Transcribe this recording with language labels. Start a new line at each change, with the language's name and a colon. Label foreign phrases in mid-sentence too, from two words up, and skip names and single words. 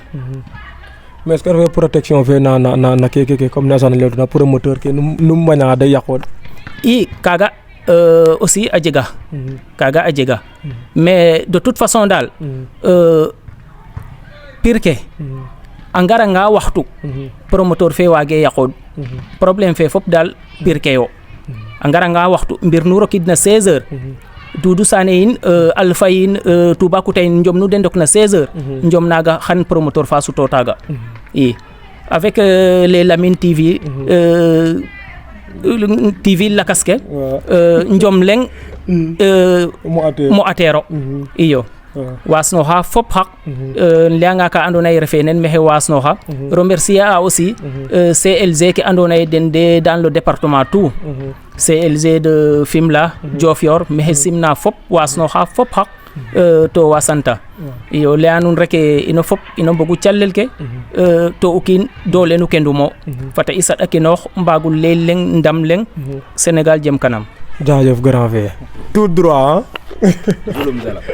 French: mais est-ce que
Serer: refe protection fe na keke comme ne asana leytu na promoteur ke num mbaña da yaqoon i kaga aussi a jega kaga a jega mais
French: de toute façon
Serer: daal pire ke a ngaranga waxtu promoteur fe waage yaqood problème fe fop daal pire ke yo a ngaranga waxtu mbir nu rokidna 16 heures Doudou Sané yin Alpha yin Toubacouta yin njom nu den ndok na 16 heures njom naga xan promoteur fa suto taga i
French: avec les
Serer: Lamine TV TV lakas ke njom leng mo atero iyo wasnoxa fop xaq leyanga ka ando naye refe nen maxey wasnoxa remercier a aussi CLG ke ando naye den de
French: dans le département tout
Serer: CLG de Fimela Diofior maxey simna fop wasnoxa fop xaq to wasanta iyo leya nuun rek ino fop ino mbogu calel ke to o kiin doole nu kendumo fata i saɗakinoox mbagul ley leng ndam leng Sénégal jem kanam
French: jaajëf grand frère tout droit